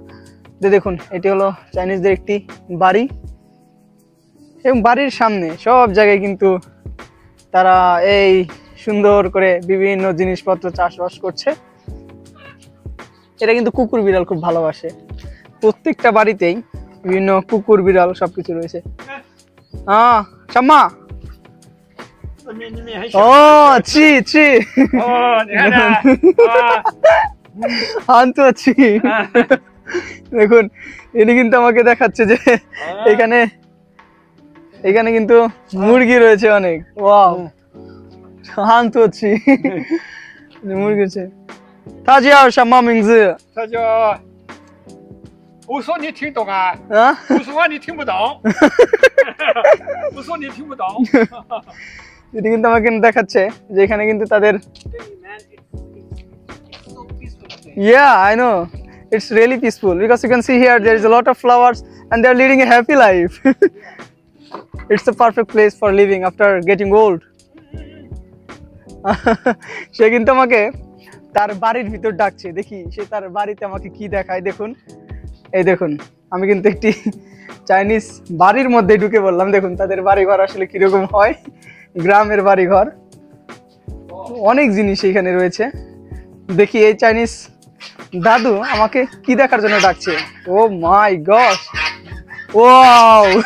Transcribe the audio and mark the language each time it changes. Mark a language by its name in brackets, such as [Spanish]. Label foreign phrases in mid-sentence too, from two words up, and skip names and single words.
[Bangla] যে দেখুন, এটি হলো চাইনিজদের একটি বাড়ি এবং বাড়ির সামনে সব জায়গায় কিন্তু তারা এই সুন্দর করে বিভিন্ন জিনিসপত্র চাষবাস করছে। এটা কিন্তু কুকুর বিড়াল খুব ভালোবাসে। প্রত্যেকটা বাড়িতেই বিভিন্ন কুকুর বিড়াল সবকিছু রয়েছে। শাম্মা [Chinese] 里面很小。哦，气，哦，你看看， [Bangla] আনতো আছি দেখুন ইনি কিন্তু আমাকে দেখাচ্ছে যে এখানে এখানে কিন্তু মুরগি রয়েছে অনেক ওয়াও আনতো আছি মুরগি আছে [Chinese] 他叫什么名字他叫，我说你听懂啊？啊我说话你听不懂，我说你听不懂。 [Bangla] ইনি কিন্তু আমাকে দেখাচ্ছে যে এখানে কিন্তু তাদের [English] Yeah, I know. It's really peaceful because you can see here there is a lot of flowers and they are leading a happy life. It's a perfect place for living after getting old. [Bangla] সে কিন্তু আমাকে তার বাড়ির ভিতর ডাকছে দেখি সে তার বাড়িতে আমাকে কি দেখায় দেখুন এই দেখুন আমি কিন্তু একটি চাইনিজ বাড়ির মধ্যে ঢুকে বললাম দেখুন তাদের বাড়িঘর আসলে কিরকম হয় গ্রামের বাড়িঘর অনেক জিনিস এখানে রয়েছে দেখি এই চাইনিজ দাদু আমাকে কি দেখার জন্য ডাকছে [English] oh my god wow